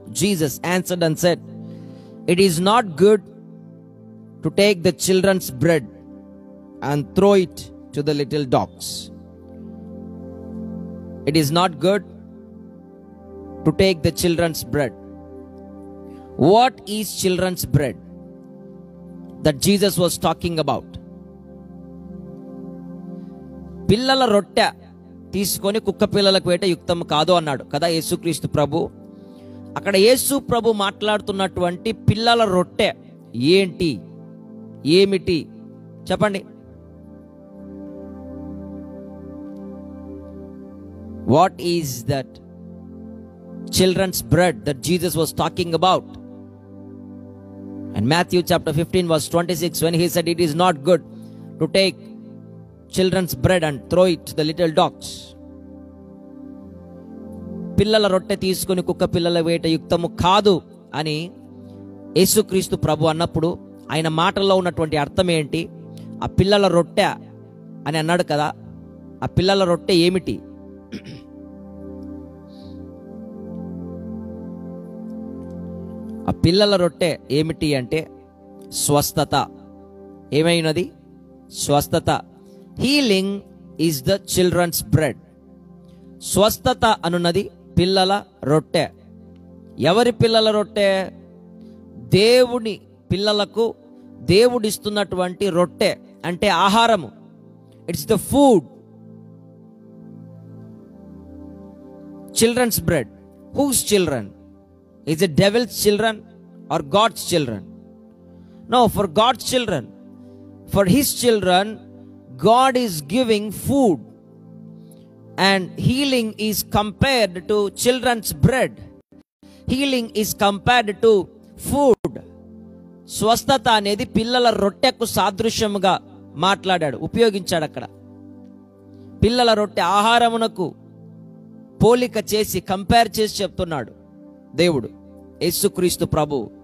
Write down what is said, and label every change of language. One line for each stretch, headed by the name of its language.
English: Jesus answered and said, it is not good to take the children's bread and throw it to the little dogs. It is not good to take the children's bread. What is children's bread that Jesus was talking about?
Telugu: పిల్లల రొట్టె తీసుకొని కుక్క పిల్లలకు వేట యుక్తం కాదు అన్నాడు కదా యేసుక్రీస్తు ప్రభు. అక్కడ యేసు ప్రభు మాట్లాడుతున్నటువంటి పిల్లల రొట్టె ఏంటి, ఏమిటి చెప్పండి? What is that children's bread that Jesus was talking about? And Matthew chapter 15 verse 26, when he said it is not good to take children's bread and throw it to the little dogs. పిల్లల రొట్టె తీసుకొని కుక్క పిల్లల వేట యుక్తము కాదు అని యేసుక్రీస్తు ప్రభు అన్నప్పుడు ఆయన మాటల్లో ఉన్నటువంటి అర్థం ఏంటి? ఆ పిల్లల రొట్టె అని అన్నాడు కదా, ఆ పిల్లల రొట్టె ఏమిటి? ఆ పిల్లల రొట్టె ఏమిటి అంటే స్వస్థత. ఏమైనది? స్వస్థత.
English: Healing is the children's bread.
Telugu: స్వస్థత అనున్నది పిల్లల రొట్టె. ఎవరి పిల్లల రొట్టె? దేవుని పిల్లలకు దేవుడిస్తున్నటువంటి రొట్టె అంటే ఆహారము.
English: It's the food. Children's bread. Whose children? Is it devil's children or God's children? No, for God's children. For his children God is giving food, and healing is compared to children's bread. Healing is compared to food.
Telugu: స్వస్థత అనేది పిల్లల రొట్టెకు సాదృశ్యముగా మాట్లాడాడు, ఉపయోగించాడు అక్కడ. పిల్లల రొట్టె ఆహారమునకు పోలిక చేసి, కంపేర్ చేసి చెప్తున్నాడు దేవుడు, యేసుక్రీస్తు ప్రభు.